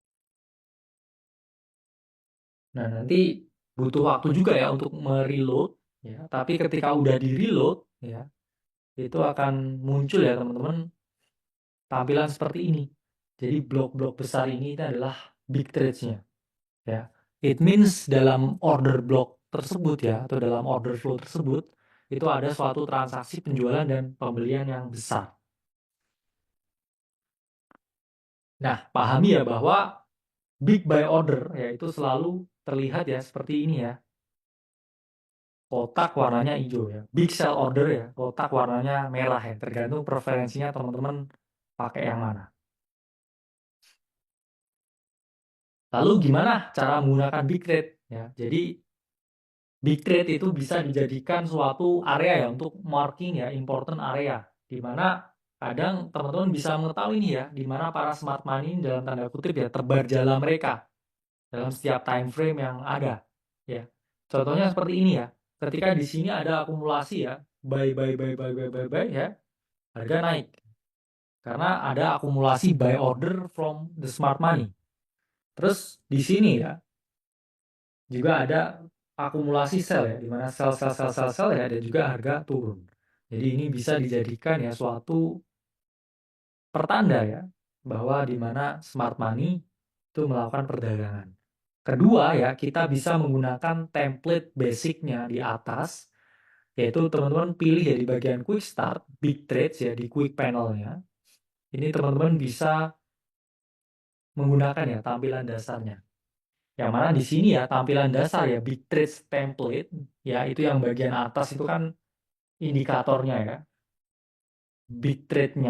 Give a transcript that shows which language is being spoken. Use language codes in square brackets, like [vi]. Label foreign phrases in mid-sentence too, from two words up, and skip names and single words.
[id] Nah, nanti butuh waktu juga ya untuk mereload ya. Tapi ketika udah di reload ya, itu akan muncul ya teman-teman tampilan seperti ini. Jadi blok-blok besar ini adalah [en] big trades-nya [id] ya. [en] It means [id] dalam [en] order block [id] tersebut ya atau dalam [en] order flow [id] tersebut itu ada suatu transaksi penjualan dan pembelian yang besar. Nah, pahami ya bahwa [en] big buy order [id] ya itu selalu terlihat ya seperti ini ya. Kotak warnanya hijau ya. [en] Big sell order [id] ya, kotak warnanya merah ya. Tergantung preferensinya teman-teman pakai yang mana. Lalu gimana cara menggunakan [en] big trade [id] ya? Jadi [en] big trade [id] itu bisa dijadikan suatu area ya untuk marking ya, [en] important area [id] di mana kadang teman-teman bisa mengetahui ini ya, di mana para [en] smart money [id] dalam tanda kutip ya tebar jala mereka dalam setiap [en] time frame [id] yang ada ya. Contohnya seperti ini ya. Ketika di sini ada akumulasi ya, buy ya, harga naik karena ada akumulasi [en] buy order from the smart money. [id] Terus di sini ya juga ada akumulasi sell ya, di mana sell ya, dan juga harga turun. Jadi ini bisa dijadikan ya suatu pertanda ya bahwa di mana [en] smart money [id] itu melakukan perdagangan. Kedua ya, kita bisa menggunakan template basicnya di atas, yaitu teman-teman pilih ya di bagian [en] quick start, big trades [id] ya di [en] quick panelnya. [id] Ini teman-teman bisa menggunakan ya tampilan dasarnya. Yang mana di sini ya tampilan dasar ya [en] big trades template [id] ya itu yang bagian atas itu kan indikatornya ya, [en] big trade-nya.